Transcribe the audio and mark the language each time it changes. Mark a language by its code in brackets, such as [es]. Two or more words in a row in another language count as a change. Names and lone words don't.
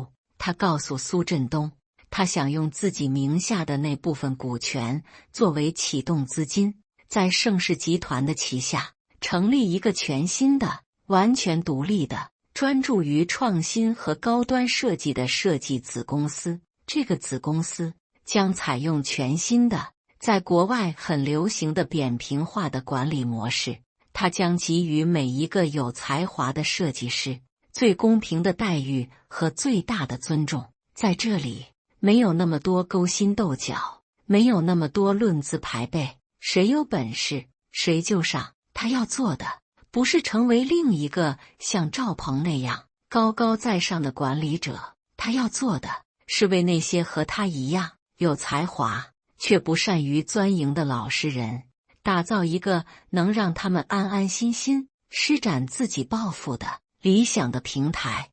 [zh] 他告訴蘇振東，他想用自己名下的那部分股權作為啟動資金，在盛世集团的旗下成立一個全新的、完全獨立的、專注於創新和高端設計的設計子公司。這個子公司將採用全新的、在國外很流行的扁平化的管理模式。它將給予每一個有才華的設計師最公平的待遇和最大的尊重。在這裡，沒有那麼多勾心鬥角，沒有那麼多論資排輩，誰有本事誰就上。他要做的不是成為另一個像趙鵬那樣高高在上的管理者，他要做的是為那些和他一樣有才華卻不善於鑽營的老實人打造一個能讓他們安安心心施展自己抱負的理想的平台。